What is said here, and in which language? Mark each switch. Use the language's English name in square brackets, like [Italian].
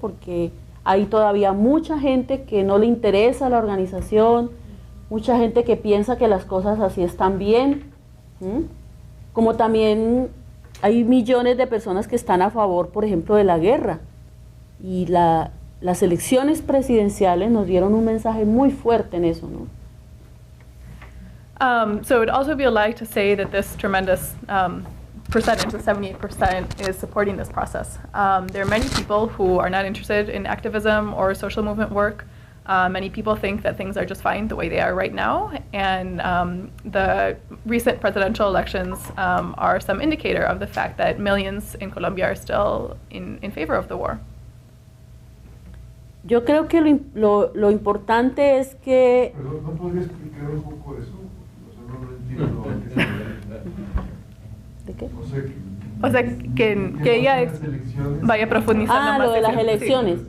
[Spanish] Porque hay todavía mucha gente que no le interesa la organización, mucha gente que piensa que las cosas así están bien, ¿m? Como también hay millones de personas que están a favor, por ejemplo, de la guerra, y las elecciones presidenciales nos dieron un mensaje muy fuerte en eso, ¿no? [English] So it would also be a lie to say that this tremendous percentage, the 78%, is supporting this process. There are many people who are not interested in activism or social movement work. Many people think that things are just fine the way they are right now, and the recent presidential elections are some indicator of the fact that millions in Colombia are still in favor of the war. [Spanish] Yo creo que lo importante es que... Perdón, ¿no podría explicar un poco eso? O sea, no entiendo a qué se refiere. ¿De qué? O sea, que ella vaya profundizando más. Lo de las en- elecciones, sí.